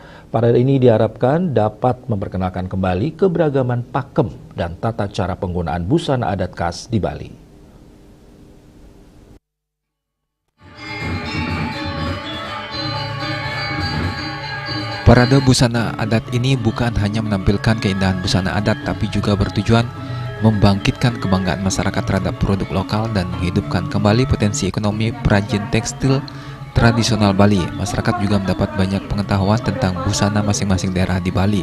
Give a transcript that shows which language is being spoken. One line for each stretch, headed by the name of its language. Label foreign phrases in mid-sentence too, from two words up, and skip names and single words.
Indonesian: Parade ini diharapkan dapat memperkenalkan kembali keberagaman pakem dan tata cara penggunaan busana adat khas di Bali. Parade busana adat ini bukan hanya menampilkan keindahan busana adat, tapi juga bertujuan membangkitkan kebanggaan masyarakat terhadap produk lokal dan menghidupkan kembali potensi ekonomi perajin tekstil tradisional Bali. Masyarakat juga mendapat banyak pengetahuan tentang busana masing-masing daerah di Bali.